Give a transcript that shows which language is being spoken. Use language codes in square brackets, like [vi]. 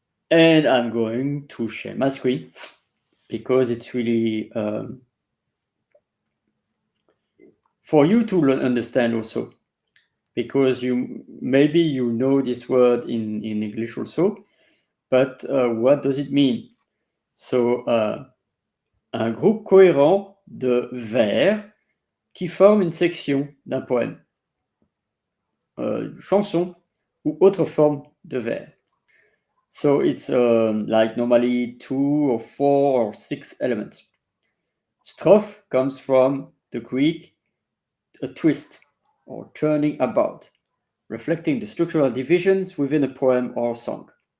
[en] And I'm going to share my screen because it's really for you to understand also, because maybe you know this word in English also, but what does it mean? [fr] So, un groupe cohérent de vers qui forment une section d'un poème, chanson ou autre forme de vers. [en] So it's like normally 2 or 4 or 6 elements. strophe comes from the Greek a twist or turning about, reflecting the structural divisions within a poem or song.